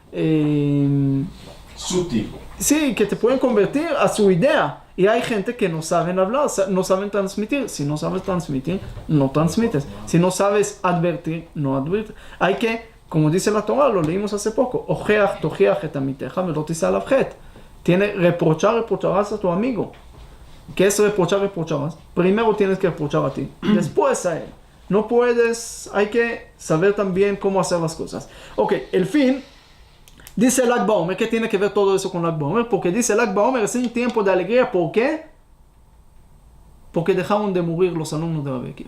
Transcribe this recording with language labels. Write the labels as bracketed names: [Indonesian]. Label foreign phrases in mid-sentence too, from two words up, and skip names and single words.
[Spanish] sutil. Sí, que te pueden convertir a su idea. Y hay gente que no saben hablar, no saben transmitir. Si no sabes transmitir, no transmites. Si no sabes advertir, no advertir. Hay que, como dice la Torah, lo leímos hace poco, [Hebrew] הוכח תוכיח את עמיתך ולא תשא עליו חטא. [Spanish] reprocharás a tu amigo. ¿Qué es reprocharás? Primero tienes que reprochar a ti, después a él. No puedes, hay que saber también cómo hacer las cosas. Ok, el fin, dice Lag BaOmer, ¿qué tiene que ver todo eso con Lag BaOmer? Porque dice Lag BaOmer es un tiempo de alegría, ¿por qué? Porque dejaron de morir los alumnos de Rabbi Akiva.